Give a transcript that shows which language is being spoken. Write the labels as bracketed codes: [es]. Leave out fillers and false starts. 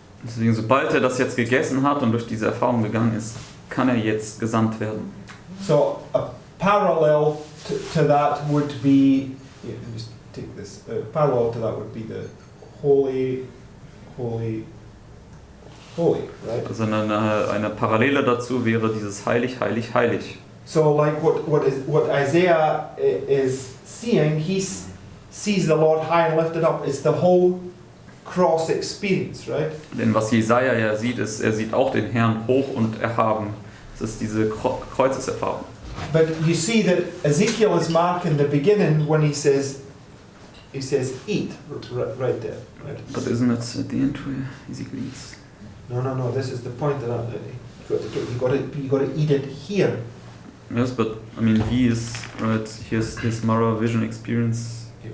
[de] Deswegen, sobald er das jetzt gegessen hat und durch diese Erfahrung gegangen ist, kann er jetzt gesandt werden. [en] So a parallel to that would be, just take this. Parallel to that would be the holy, right? [de] Also eine Parallele dazu wäre dieses heilig, heilig, heilig. [en] So like what Isaiah is seeing, he sees the Lord high and lifted up. It's the whole cross experience, right? [de] Denn was Jesaja ja sieht, ist, er sieht auch den Herrn hoch und erhaben. Es ist diese Kreuzeserfahrung. [en] But you see that Ezekiel is marking the beginning when he says eat, right there, right? But isn't it at the end where Ezekiel eats? No. This is the point that you got to eat it here. Yes, but I mean, he is right. Here's his Mara vision experience.